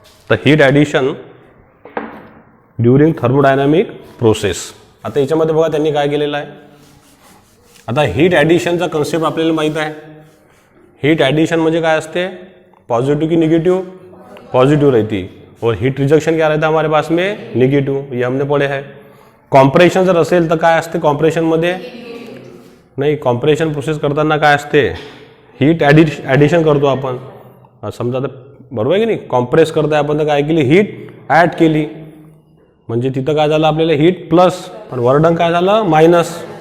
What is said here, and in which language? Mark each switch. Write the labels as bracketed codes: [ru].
[en] तर heat addition during thermodynamic process. [mr] आता याच्यामध्ये बघा त्यांनी काय केलेलं आहे. आता हीट ॲडिशनचा कन्सेप्ट आपल्याला माहीत आहे. हीट ॲडिशन म्हणजे काय असते, पॉजिटिव की निगेटिव, [hi] पॉजिटिव रहती. और हीट रिजेक्शन क्या रहता है हमारे पास में, निगेटिव. ये हमने पढ़े है. [mr] कॉम्प्रेशन जर असेल तर काय असते कॉम्प्रेशनमध्ये, नाही कॉम्प्रेशन प्रोसेस करताना काय असते, हीट ॲडिशन करतो आपण. समजा तर बरोबर आहे की नाही, कॉम्प्रेस करताय आपण तर काय केली, हीट ॲड केली, म्हणजे तिथं काय झालं आपल्याला हीट प्लस, पण वर्डन काय झालं मायनस.